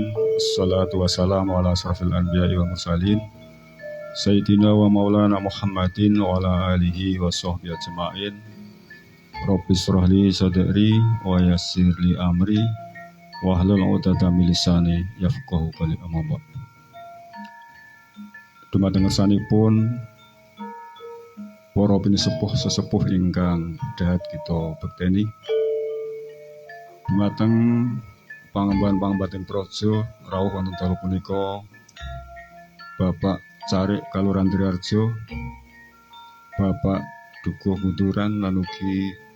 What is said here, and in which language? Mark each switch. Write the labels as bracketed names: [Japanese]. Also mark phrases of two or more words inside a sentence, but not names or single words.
[Arabic] والصلاة والسلام على أشرف الأنبياء والمرسلين سيدنا ومولانا محمد وعلى آله وصحبه أجمعين. رب اشرح لي صدري ويسر لي أمري واحلل عقدة من لساني يفقهوا قولي. أما بعد. [Javanese] Dumateng ngersanipun para pinisepuh sesepuh ingkang dahat kita bekteni dumateng pangemban-pangembating praja rawuh wonten dalu punika Bapak Carik Kalurahan Triharjo, Bapak Dukuh Buturan lan ugi